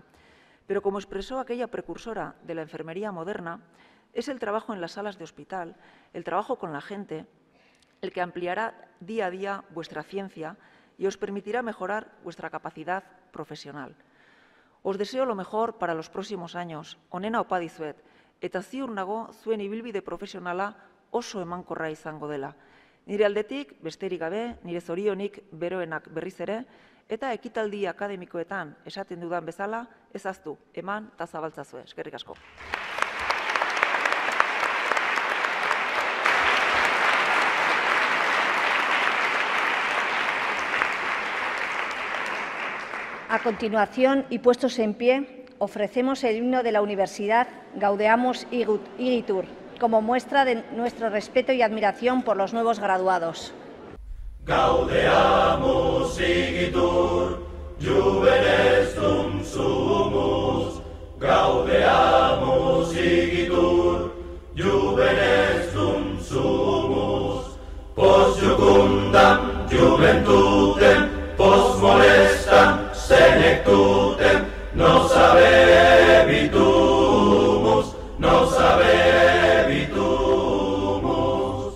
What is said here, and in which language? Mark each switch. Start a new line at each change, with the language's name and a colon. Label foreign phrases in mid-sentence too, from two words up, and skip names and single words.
Spanish: Pero como expresó aquella precursora de la enfermería moderna, es el trabajo en las salas de hospital, el trabajo con la gente, el que ampliará día a día vuestra ciencia y os permitirá mejorar vuestra capacidad profesional. Os deseo lo mejor para los próximos años,
Basque: onena opa dizuet, eta ziur nago zuen ibilbide profesionala oso emankorra izango dela. Nire aldetik, besterik gabe, nire zorionik beroenak berriz ere, eta ekitaldi akademikoetan esaten dudan bezala, ezaztu, eman eta zabaltzazue. Eskerrik asko.
Spanish: A continuación, y puestos en pie, ofrecemos el himno de la Universidad Gaudeamus Igitur, como muestra de nuestro respeto y admiración por los nuevos graduados.
Latin: Gaudeamus igitur, juvenes dum sumus. Gaudeamus igitur, juvenes dum sumus. Post jucundam juventutem, post molestam senectutem, nos habebitumus, nos habebitumus.